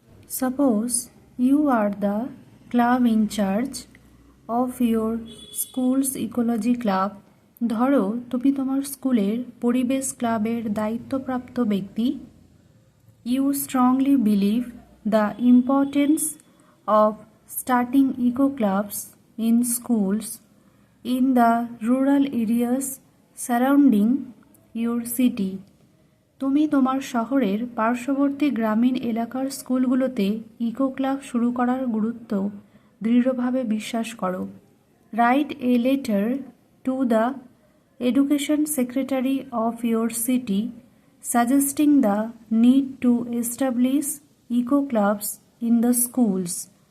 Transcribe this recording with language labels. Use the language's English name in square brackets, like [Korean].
[English] Suppose you are the club in charge of your school's ecology club. [Bangla] ধরো তুমি তোমার স্কুলের পরিবেশ ক্লাবের দায়িত্বপ্রাপ্ত ব্যক্তি। [English] You strongly believe the importance of starting eco clubs in schools in the rural areas surrounding your city. [Bangla] তুমি তোমার শহরের পার্শ্ববর্তী গ্রামীণ এলাকার স্কুলগুলোতে ইকো ক্লাব শুরু করার গুরুত্ব দৃঢ়ভাবে বিশ্বাস করো। [English] Write a letter to the education secretary of your city suggesting the need to establish eco clubs in the schools.